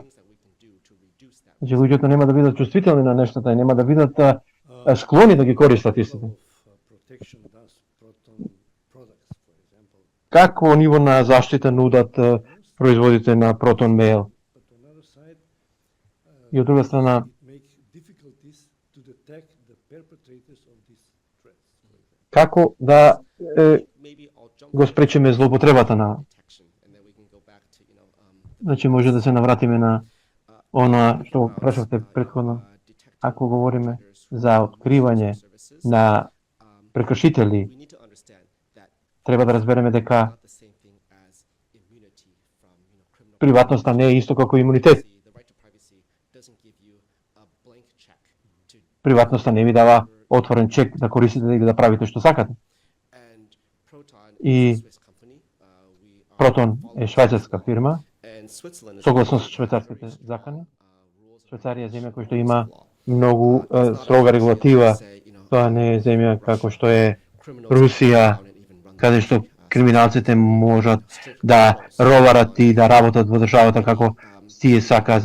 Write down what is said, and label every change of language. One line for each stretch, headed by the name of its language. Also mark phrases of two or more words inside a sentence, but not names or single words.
English: things that we can do to reduce that.
Macedonian: Значи луѓето нема да бидат чувствителни на нештата и нема да бидат склони да ги користат истите.
English: of protection does Proton products, for example.
Macedonian: Какво ниво на заштита нудат производите на Proton Mail?
English: But on the other side,
Macedonian: И од друга страна,
English: it makes difficulties to detect the perpetrators of these threats. For example.
Macedonian: како да
English: Maybe I'll jump
Macedonian: го спречиме злоупотребата на.
English: detection, and then we can go back to
Macedonian: Значи може да се навратиме на она што прашавте претходно. Ако говориме за откривање на прекршители,
English: we need to understand that
Macedonian: треба да разбереме дека
English: not the same thing as immunity from criminal
Macedonian: приватноста не е исто како имунитет.
English: privacy. The right to privacy doesn't give you a blank check to
Macedonian: Приватноста не ви дава отворен чек да користите или да правите што сакате.
English: and Proton И is a Swiss company. We are
Macedonian: Протон е швајцарска фирма,
English: and Switzerland is
Macedonian: согласно со швајцарските закони. rules Швајцарија е земја која што има многу строга регулатива. Тоа не е земја како што е Русија, каде што криминалците можат да роварат и да работат во државата како тие сака.